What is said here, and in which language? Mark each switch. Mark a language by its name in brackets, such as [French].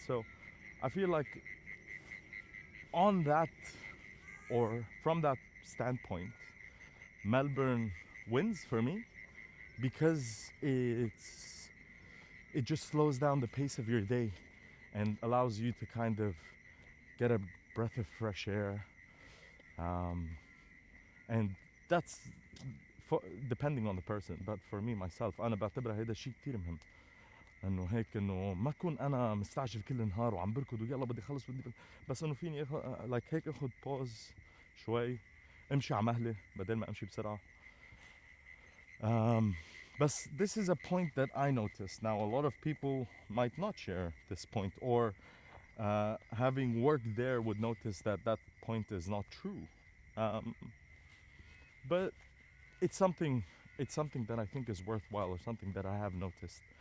[English] So I feel like on that, or from that standpoint, Melbourne wins for me because it just slows down the pace of your day and allows you to kind of get a breath of fresh air, and that's depending on the person. But for me myself [Arabic] أنا بعتبر هيدا الشيء كتير مهم، إنه هيك إنه ما أكون أنا مستعجل كل النهار وعم بركض ويلا بدي أخلص بس إنه فيني like هيك أخذ pause شوي، امشي على مهلة بدل ما امشي بسرعة. [English] But this is a point that I noticed. Now a lot of people might not share this point, or having worked there would notice that that point is not true. But it's something that I think is worthwhile, or something that I have noticed.